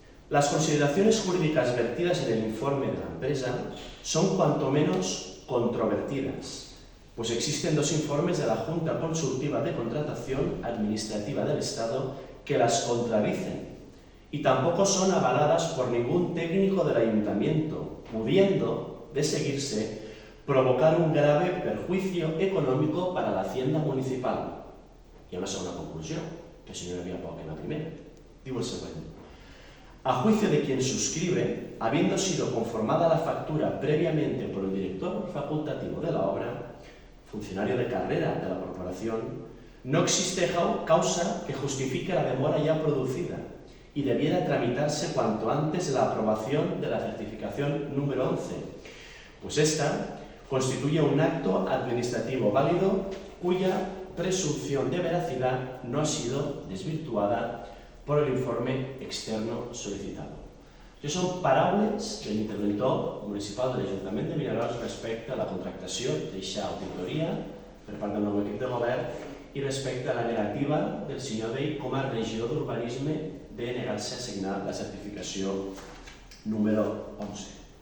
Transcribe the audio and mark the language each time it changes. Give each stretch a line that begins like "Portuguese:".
Spanish: Las consideraciones jurídicas vertidas en el informe de la empresa son cuanto menos controvertidas, pues existen dos informes de la Junta Consultiva de Contratación Administrativa del Estado que las contradicen y tampoco son avaladas por ningún técnico del ayuntamiento, pudiendo, de seguirse, provocar un grave perjuicio económico para la hacienda municipal.
Catalan: Hi ha una segona conclusió, que si no hi havia poc en la primera. Diu el següent.
Spanish: A juicio de quien suscribe, habiendo sido conformada la factura previamente por el director facultativo de la obra, funcionario de carrera de la corporación, no existe causa que justifique la demora ya producida y debiera tramitarse cuanto antes la aprobación de la certificación número 11, pues esta constituye un acto administrativo válido cuya presunción de veracidad no ha sido desvirtuada por el informe externo solicitado.
Catalan: Això són paraules de l'interventor municipal de l'Ajuntament de Vinaròs respecte a la contractació d'eixa auditoria per part del nou equip de govern i respecte a la negativa del senyor Dei com a regidor d'urbanisme de negar-se a assignar la certificació número 11.